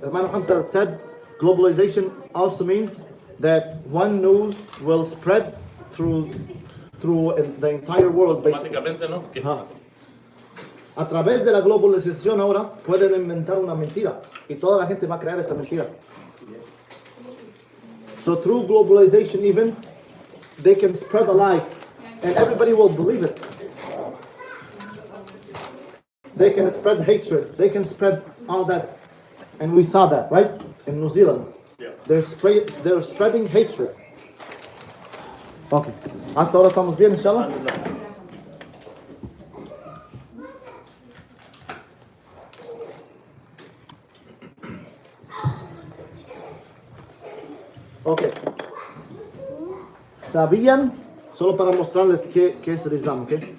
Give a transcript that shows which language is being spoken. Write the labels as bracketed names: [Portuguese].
[English] Hermano Hamza said globalization also means that one news will spread through the entire world basically. [Spanish] Básicamente, ¿no? Que- Ajá. A través de la globalización ahora pueden inventar una mentira y toda la gente va a creer esa mentira. [English] So through globalization even, they can spread a lie and everybody will believe it. They can spread hatred, they can spread all that. And we saw that, right? In New Zealand. They're spreading hatred. Okay. [Spanish] Hasta ahora estamos bien, inshallah. Ok. ¿Sabían? Solo para mostrarles qué es el Islam, ¿ok?